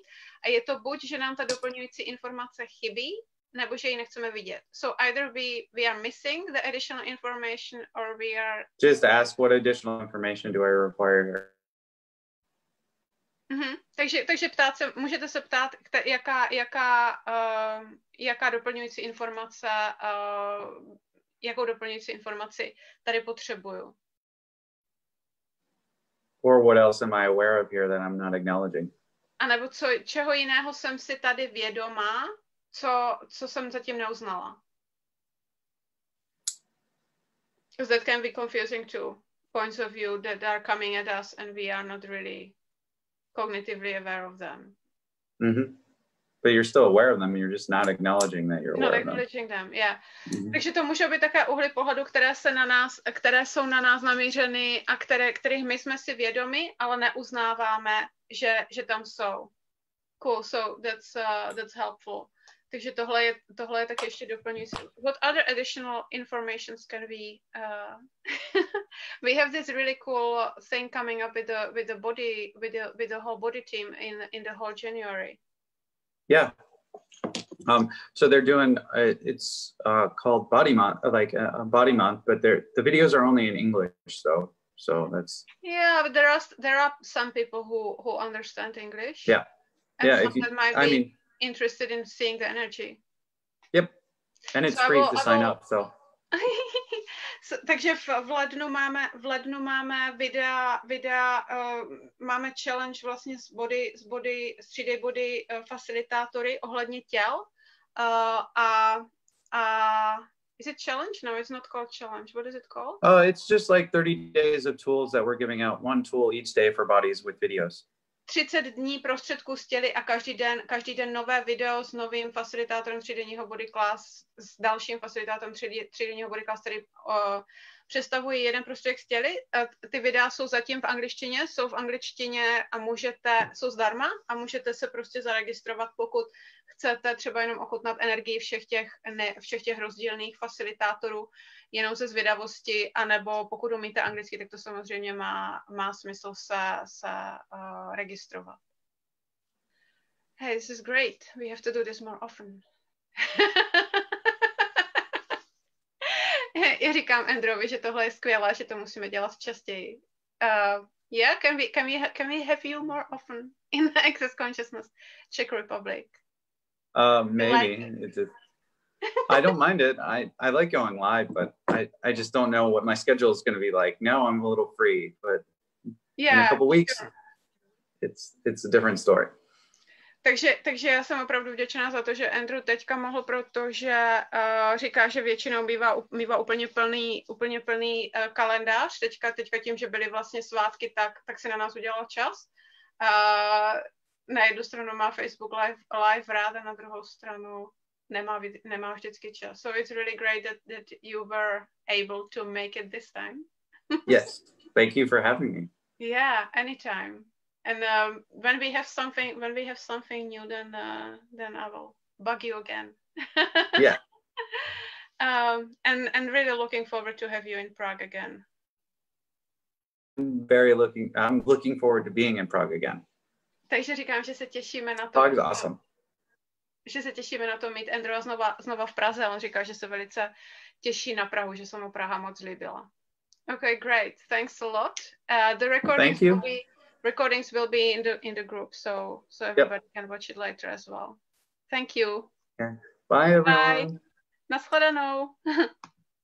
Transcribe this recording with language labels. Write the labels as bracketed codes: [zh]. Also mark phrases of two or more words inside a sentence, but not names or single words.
[cs] A je to buď, že nám ta doplňující informace chybí, nebo že ji nechceme vidět. [en] So either we are missing the additional information, or we are... Just ask what additional information do I require here. [cs] Takže můžete se ptát, jaká doplňující informace jakou doplňující informaci tady potřebuju. [en] Or what else am I aware of here that I'm not acknowledging? [cs] A nebo čeho jiného jsem si tady vědomá, co jsem zatím neuznala. [en] Because that can be confusing too. Points of view that are coming at us and we are not really cognitively aware of them. Mm-hmm. But you're still aware of them, you're just not acknowledging that you're aware not of them. acknowledging them, yeah. Mm-hmm. [cs] Takže to můžou být také úhly pohledu, které jsou na nás namířeny a kterých my jsme si vědomi, ale neuznáváme, že tam jsou. [en] Cool, so that's helpful. [cs] Takže tohle je taky ještě doplňující. [en] What other additional informations can we we have this really cool thing coming up with the body with the whole body team in the whole January. Yeah. So they're doing it's called Body Month, like Body Month, but the videos are only in English, so that's. Yeah, but there are some people who understand English. Yeah. And yeah, some that might be interested in seeing the energy. Yep. And it's free to sign up, so. [cs] Takže v lednu máme videa máme challenge vlastně z 3D body facilitátory ohledně těl a [en] is it challenge? No, it's not called challenge. What is it called? It's just like 30 days of tools that we're giving out, one tool each day for bodies with videos. [cs] 30 dní prostředků z těly a každý den nové video s novým facilitátorem 3denního [en] body class, [cs] s dalším facilitátorem 3denního [en] body class, [cs] který představují jeden prostředek z těly. Ty videa jsou zatím v angličtině a jsou zdarma a můžete se prostě zaregistrovat, pokud chcete třeba jenom ochutnat energii všech těch rozdílných facilitátorů jenom ze zvědavosti, anebo pokud umíte anglicky, tak to samozřejmě má smysl se registrovat. [en] Hey, this is great. We have to do this more often. [cs] Já říkám Andrewovi, že tohle je skvělé, že to musíme dělat častěji. [en] Yeah, can we have you more often in Access Consciousness Czech Republic? Maybe. I don't mind it. I like going live, but I just don't know what my schedule is going to be like. Now I'm a little free, but in a couple weeks, it's a different story. [cs] Takže já jsem opravdu vděčná za to, že Andrew teďka mohl, protože říká, že většinou bývá úplně plný kalendář. Teďka tím, že byly vlastně svátky, tak si na nás udělal čas. Na jednu stranu má Facebook live rád a na druhou stranu nemá vždycky čas. [en] So it's really great that you were able to make it this time. Yes, thank you for having me. Yeah, anytime. And when we have something new, then I will bug you again. Yeah. And really looking forward to have you in Prague again. I'm looking forward to being in Prague again. [cs] Takže říkám, že se těšíme na to. [en] Prague is awesome. [cs] Že se těšíme na to mít Andrewa znova v Praze. On říkal, že se velice těší na Prahu, že se mu Praha moc líbila. [en] Okay, great. Thanks a lot. The recordings will be in the group, so everybody can watch it later as well. Thank you. Yeah. Bye, everyone. Bye. [cs] Nashledanou.